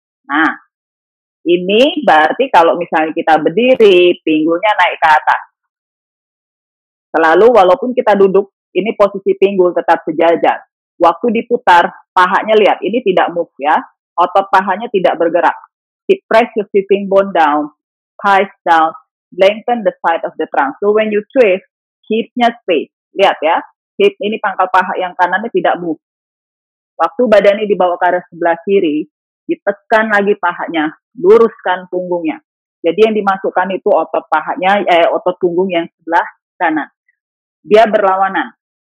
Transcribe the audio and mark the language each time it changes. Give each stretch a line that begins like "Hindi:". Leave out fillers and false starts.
Indonesian: Nah, ini berarti kalau misalnya kita berdiri, pinggulnya naik ke atas. Selalu walaupun kita duduk, ini posisi pinggul tetap sejajar. Waktu diputar, pahanya lihat, ini tidak move ya. Otot pahanya tidak bergerak.
English: Press your sitting bone down, thighs down, lengthen the side of the trunk. So when you twist, hipnya space.
Indonesian: Lihat ya, hip ini pangkal paha yang kanannya tidak move. Waktu badannya dibawa ke arah sebelah kiri, ditekan lagi pahanya, luruskan punggungnya. Jadi yang dimasukkan itu otot pahanya, otot punggung yang sebelah kanan. Dia berlawanan.